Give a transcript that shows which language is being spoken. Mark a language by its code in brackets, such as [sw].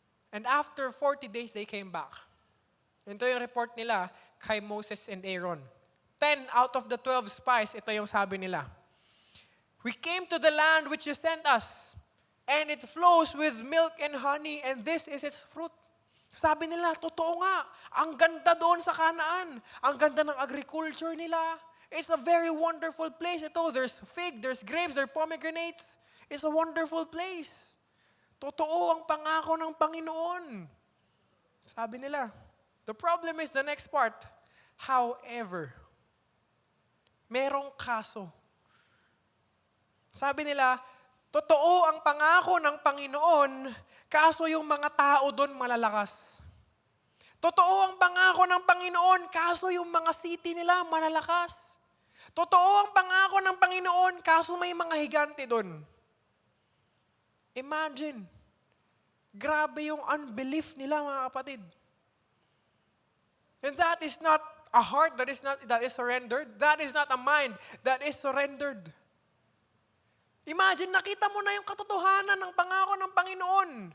[en] And after 40 days, they came back. [tl] Ito yung report nila kay Moses and Aaron. [en] 10 out of the 12 spies, [tl] ito yung sabi nila. [en] "We came to the land which you sent us, and it flows with milk and honey, and this is its fruit." [tl] Sabi nila, totoo nga, ang ganda doon sa Canaan. Ang ganda ng agriculture nila. [en] It's a very wonderful place. Ito, there's fig, there's grapes, there's pomegranates. It's a wonderful place. [tl] Totoo ang pangako ng Panginoon. Sabi nila. [en] The problem is the next part. [tl] However, merong kaso. Sabi nila, totoo ang pangako ng Panginoon, kaso yung mga tao doon malalakas. Totoo ang pangako ng Panginoon, kaso yung mga city nila malalakas. Totoo ang pangako ng Panginoon, kaso may mga higante doon. Imagine, grabe yung unbelief nila mga kapatid. [en] And that is not a heart that is surrendered. That is not a mind that is surrendered. [tl] Imagine, nakita mo na yung katotohanan ng pangako ng Panginoon.